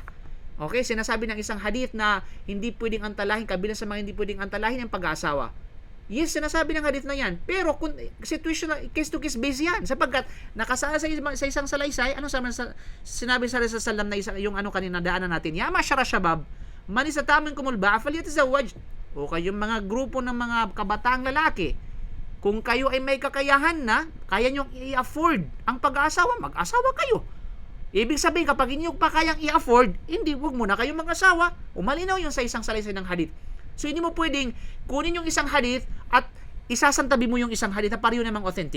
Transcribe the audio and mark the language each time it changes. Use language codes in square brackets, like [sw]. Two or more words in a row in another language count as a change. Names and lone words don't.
[tl] Okay, sinasabi ng isang hadith na hindi pwedeng antalahin, kabilang sa mga hindi pwedeng antalahin ang pag-aasawa. Yes, sinasabi ng hadith na yan. Pero situational, [en] case-to-case base [tl] yan. Sapagkat nakasala sa isang salaysay, sinabi sa Rasulullah na yung kanina daanan natin, [ar] يا معشر الشباب من استطاع منكم الباءة فليتزوج. [tl] O kayong mga grupo ng mga kabataang lalaki, kung kayo ay may kakayahan na, kaya nyo i-afford ang pag-aasawa, mag-asawa kayo. Ibig sabihin, kapag hindi nyo pa kayang i-afford, hindi, huwag muna kayong mag-asawa. Umalinaw yun sa isang salaysay ng hadith. So, hindi mo pwedeng kunin yung isang hadith at isasantabi mo yung isang hadith na pareho namang authentic.